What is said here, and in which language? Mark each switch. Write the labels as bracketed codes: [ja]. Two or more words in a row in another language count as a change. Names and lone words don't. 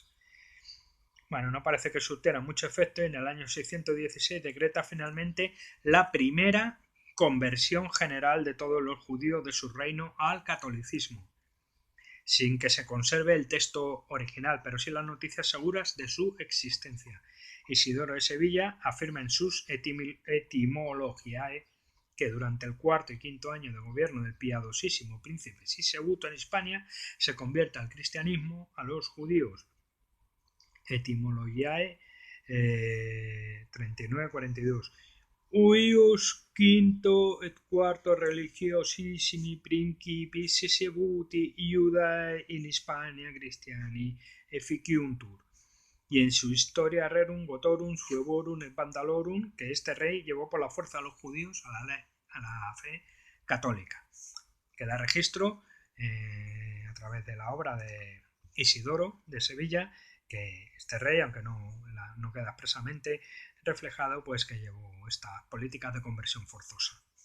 [es] Bueno, no parece que surtiera mucho efecto y en el año 616 decreta finalmente la primera conversión general de todos los judíos de su reino al catolicismo, sin que se conserve el texto original, pero sí las noticias seguras de su existencia. Isidoro de Sevilla afirma en sus Etymologiae que durante el cuarto y quinto año de gobierno del piadosísimo príncipe Sisebuto en Hispania se convierte al cristianismo a los judíos. Etymologiae 39-42. [la] Uius quinto et quarto religiosissimi principis Sisebuti Iudae in Hispania Christiani efficiuntur. [es] Y en su Historia Rerum Gotorum Suevorum et Vandalorum, que este rey llevó por la fuerza a los judíos a la fe católica. Que da registro a través de la obra de Isidoro de Sevilla, que este rey, aunque no queda expresamente reflejado, pues que llevó estas políticas de conversión forzosa.